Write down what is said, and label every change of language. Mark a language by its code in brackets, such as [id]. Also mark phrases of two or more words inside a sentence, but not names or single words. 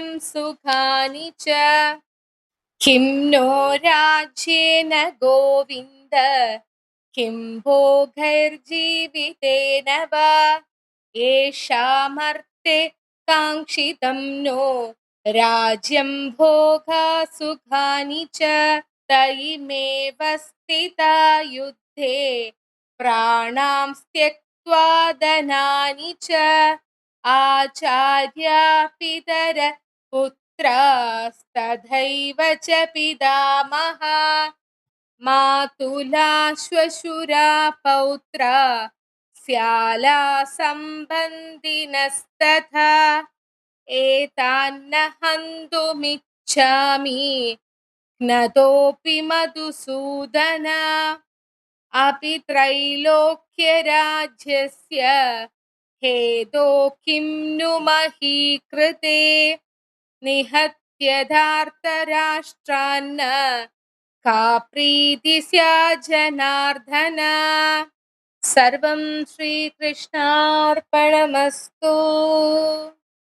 [sa] സുഖാനി ച കിം നോ രാജ്യേന ഗോവിന്ദ കിം ഭോഗൈർജീവിതേന വാ യേഷാമർത്തെ കാംക്ഷിതം നോ രാജ്യം ഭോഗാ സുഖാനി ച തയിമേവ സ്ഥിതാ യുദ്ധേ പ്രാണാം ത്യക്ത്വാ ധനാനി ച ആചാര്യാ പിതര पुत्रास्तथैव च पितामहा मातुला श्वशुरा पौत्रा स्याला सम्बन्धिनस्तथा एतान्न हन्तुमिच्छामि ज्ञतोऽपि मधुसूदन अपि त्रैलोक्यराज्यस्य हेतो किं नु मही कृते निहत्य धार्तराष्ट्रान्न का प्रीति स्यात् जनार्दन सर्वं श्रीकृष्णार्पणमस्तु।